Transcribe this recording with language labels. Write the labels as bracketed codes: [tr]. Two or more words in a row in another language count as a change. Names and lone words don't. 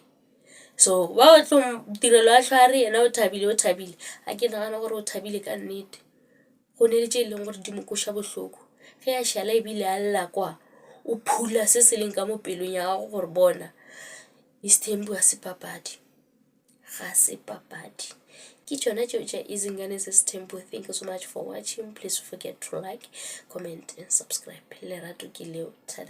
[nso] So ba o tlo tirelo ya tlhware yena o thabile a ke nagana gore o thabile ka nnete go ne le tše e leng gore di mo koša bohloko ge a šala ebile a lla kwa o phula se se leng ka mo pelong ya gago gore bona Ms Tembu ga se papadi ke tšona tšeo tša Izingane Sis Tembu. [en] Thank you so much for watching. Please forget to like, comment and subscribe. [nso] Lerato ke leo. Tada.